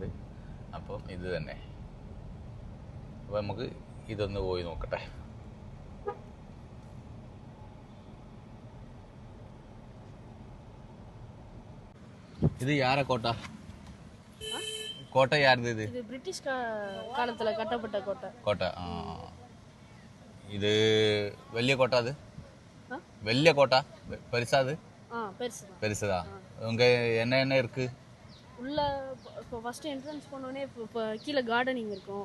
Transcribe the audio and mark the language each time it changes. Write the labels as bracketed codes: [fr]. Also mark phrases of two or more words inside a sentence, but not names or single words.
[ml] അപ്പം ഇത് തന്നെ. അപ്പോൾ നമുക്ക് ഇതൊന്ന് പോയി നോക്കട്ടെ. [ta] இது யார கோட்டை? கோட்டை யாரது? இது பிரிட்டிஷ் காலத்துல கட்டப்பட்ட கோட்டை. கோட்டை. இது வெள்ளிய கோட்டை. அது வெள்ளிய கோட்டை பெருசா? அது பெருசுதான். உங்க என்ன என்ன இருக்கு உள்ள? இப்போ ஃபர்ஸ்ட் என்ட்ரன்ஸ் போனோடனே இப்போ கீழே கார்டனிங் இருக்கும்.